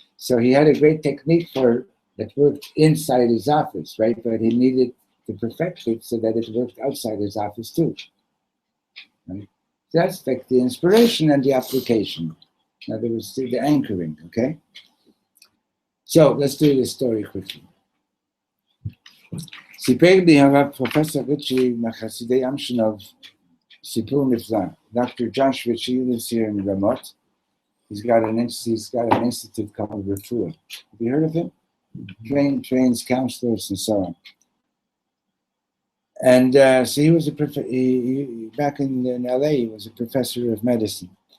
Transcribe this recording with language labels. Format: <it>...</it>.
<en>So he had a great technique that worked inside his office, right? But he needed to perfect it so that it worked outside his office too. Right? So that's like the inspiration and the application. In other words, the anchoring, okay? So let's do this story quickly.</en> <he>סיפר לי הרב פרופסור ריצ'י מחסידי אמשנוב סיפור נפלא.</he> <en>Dr. Josh Ritchie lives here in Ramot. He's got an institute called Refuah. Have you heard of him? Trains counselors and so on. And so he was back in LA, he was a professor of medicine.</en>